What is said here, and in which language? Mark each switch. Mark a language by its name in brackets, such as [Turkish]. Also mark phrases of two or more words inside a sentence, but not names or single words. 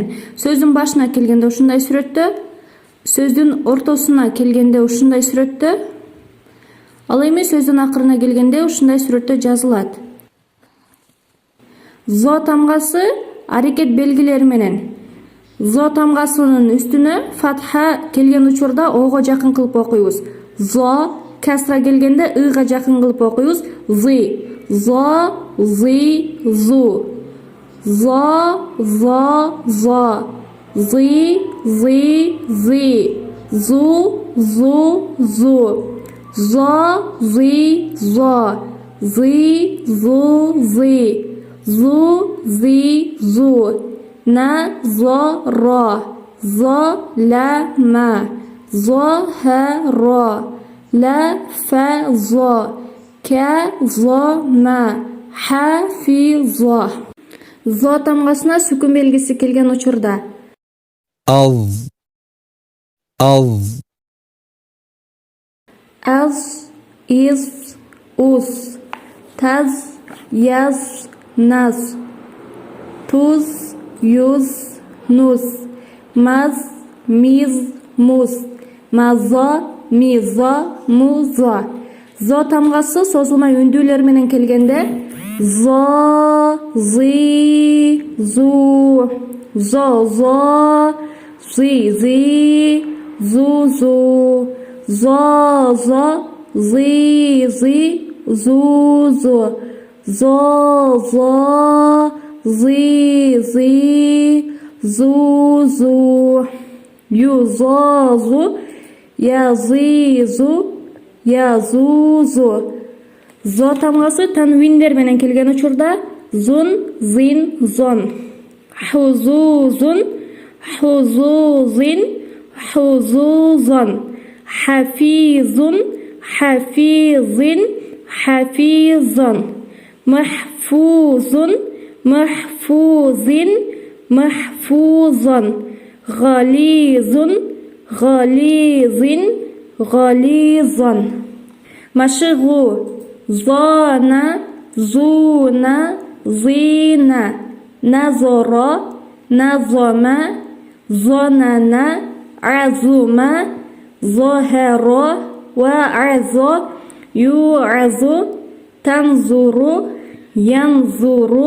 [Kyrgyz] Сөздүн башына келгенде ушундай сүрөттө, сөздүн ортосуна келгенде ушундай сүрөттө, ал эми сөздүн акырына келгенде ушундай сүрөттө жазылат. Зо тамгасы аракет белгилери менен. Зо тамгасынын үстүнө фатха келген учурда ого жакын кылып окуйбуз. Зо касра келгенде ыга жакын кылып окуйбуз. Зы, зо, зы, зу. Зо, зо, зо. Зы, зы, зы. Зу, зу, зу. Зо, зы, зо. Зы, зу, зы. Зу, зы, зу. На, зо, ро. Зо, ла, ма. Зо, ха, ро. Ла, фа, зо. Ка, зо, ма. Ха, фи, зо. Зо тамгасына сүкүн белгиси келген учурда. Az, az, Az, iz, us. Taz, yaz, naz. Tuz, yuz, nus. Maz, miz, muz. Mazo, mizo, muzo. Зо тамгасы созулмай үндүүлөр менен келгенде зо, зы, зу. Зо, зо, зы, зы, зу, зу. Зо, зо, зы, зы, зу, зу. Зо, зо, зы, зы, зу, зу. Ю, зо, зу. Я, зы, зу. Я, зу, зу. Зо тамгасы танвиндер менен келген учурда зун, зин, зон. Хузузун, хузузин, хузузон. Хафизун, хафизин, хафизон. Махфузун, махфузин, махфузон. Гализун, гализин, гализон. Машигу. Зона, зуна, зина. Назоро, назома. Зонана, азума. Зохеро, ваазо. Юазу. Танзуру, янзуру.